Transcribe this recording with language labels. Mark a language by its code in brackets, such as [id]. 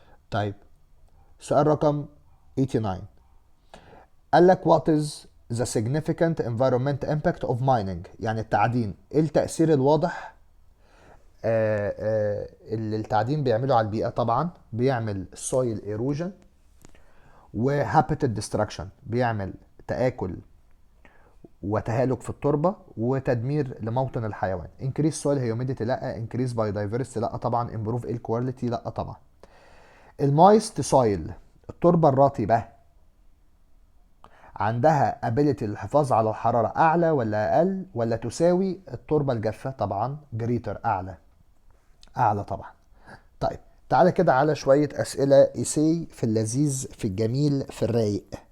[ar] طيب سؤال رقم 89 قال لك [en] what is the significant environment impact of mining، [ar] يعني التعدين ايه التأثير الواضح اللي التعدين بيعمله على البيئة. طبعا بيعمل [en] soil erosion [ar] و [en] habitat destruction، [ar] بيعمل تآكل وتهالك في التربة وتدمير لموطن الحيوان. [en] increase soil humidity لا، increase biodiversity لا طبعا، improve air quality لا طبعا. [ar] المايست soil، التربة الرطبة عندها ability للحفاظ على الحرارة أعلى ولا أقل ولا تساوي التربة الجافة؟ طبعا جريتر، أعلى، أعلى طبعا. طيب تعالى كده على شوية أسئلة إيسي في اللذيذ في الجميل في الرايق.